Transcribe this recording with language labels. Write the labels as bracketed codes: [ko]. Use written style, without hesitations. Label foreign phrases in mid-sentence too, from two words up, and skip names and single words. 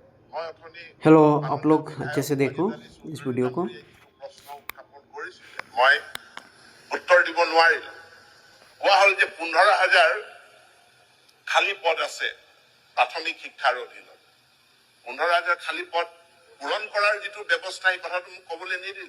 [hi] हेलो, आप लोग अच्छे से देखो इस वीडियो को। [as] মই উত্তৰ দিব নোৱাৰিলোঁ। কোৱা হ'ল যে 15,000 খালী পদ আছে প্ৰাথমিক শিক্ষাৰ অধীনত। 15,000 খালী পদ পূৰণ কৰাৰ যিটো ব্যৱস্থা এই কথাটো মোক ক'বলৈ নিদিলে।